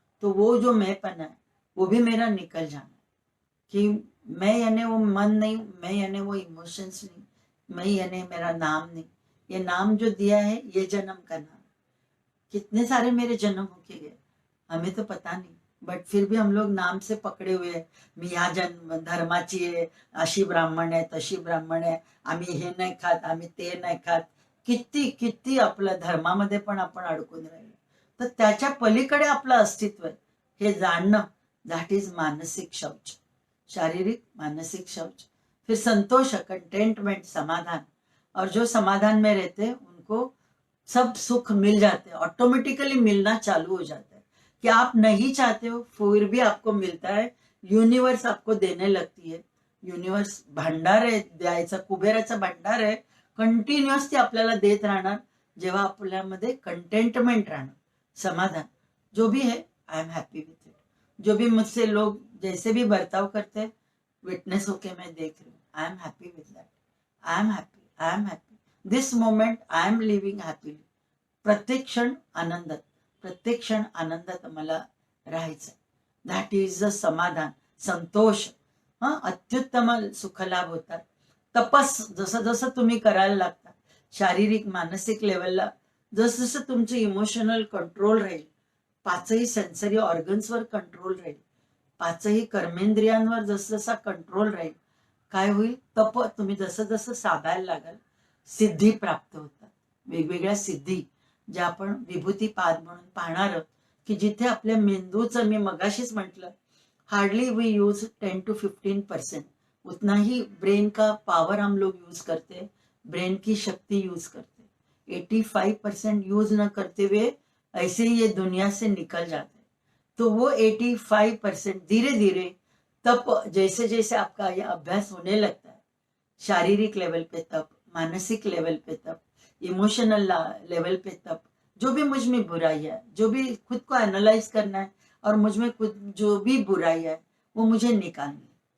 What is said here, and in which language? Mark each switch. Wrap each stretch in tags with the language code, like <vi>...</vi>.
<hi>तो वो जो मैंपना है वो भी मेरा निकल जाना, कि मैं यानी वो मन नहीं, मैं यानी वो इमोशंस नहीं, मैं यानी मेरा नाम नहीं. ये नाम जो दिया है ये जन्म का नाम. कितने सारे मेरे जन्म होके गए हमें तो पता नहीं, बट फिर भी हम लोग नाम से पकडे हुए</hi> <mr>आहे. मी ह्या जन्म धर्माची आहे, अशी ब्राह्मण आहे, तशी ब्राह्मण आहे, आम्ही हे नाही खात, आम्ही ते नाही खात. किती किती आपल्या धर्मामध्ये पण आपण अडकून राहिलो. तर त्याच्या पलीकडे आपलं अस्तित्व आहे हे जाणणं, दॅट इज मानसिक शौच. शारीरिक मानसिक शौच.</mr> <hi>फिर संतोष, कंटेंटमेंट, समाधान. और जो समाधान में रहते हैं उनको सब सुख मिल जाते हैं, ऑटोमेटिकली मिलना चालू हो जाता है. कि आप नहीं चाहते हो फिर भी आपको मिलता है. युनिवर्स आपको देने लगती है.</hi> <mr>युनिवर्स भांडार आहे द्यायचा, कुबेराचा भांडार आहे. कंटिन्युअस ती आपल्याला देत राहणार जेव्हा आपल्यामध्ये कंटेंटमेंट राहणार, समाधान.</mr> <hi>जो भी है</hi> <en>I am happy with it.</en> <hi>जो भी मुझसे लोग जैसे भी बर्ताव करते हैं, विटनेस होके मैं देख रही हूँ.</hi> <en>I am happy with that. I am happy, I am happy. This moment I am living happily.</en> <mr>प्रत्येक क्षण आनंदात, प्रत्येक क्षण आनंदात मला राहायचं.</mr> <en>that is a</en> <mr>समाधान, संतोष. अत्युत्तम सुखलाभ होतात. तपस जसं जसं तुम्ही करायला लागता शारीरिक मानसिक लेवलला, जसं जसं तुमचं इमोशनल कंट्रोल राहील, पाचही सेन्सरी ऑर्गन्सवर कंट्रोल राहील, पाचही कर्मेंद्रियांवर जसं जसा कंट्रोल राहील, काय होईल, तप तुम्ही जसं जसं साधायला लागाल, सिद्धी प्राप्त होतात. वेगवेगळ्या सिद्धी ज्या आपण विभूतीपाद म्हणून पाहणार आहोत, की जिथे आपल्या मेंदूचं, मी मगाशीच म्हटलं,</mr> <en>Hardly we use 10 to 15%.</en> <hi>उतना ही ब्रेन का पावर हम लोग यूज करते हैं, ब्रेन की शक्ति यूज करते हैं। 85% यूज न करते हुए ऐसे ही ये दुनिया से निकल जाते हैं। तो वो 85% धीरे धीरे तब जैसे जैसे आपका ये अभ्यास होने लगता है, शारीरिक लेवल पे तब, मानसिक लेवल पे तब, इमोशनल लेवल पे तब, जो भी मुझ में बुराई है, जो भी खुद को एनालाइज करना है और मुझ में खुद जो भी बुराई है वो मुझे निकालनी है।</hi>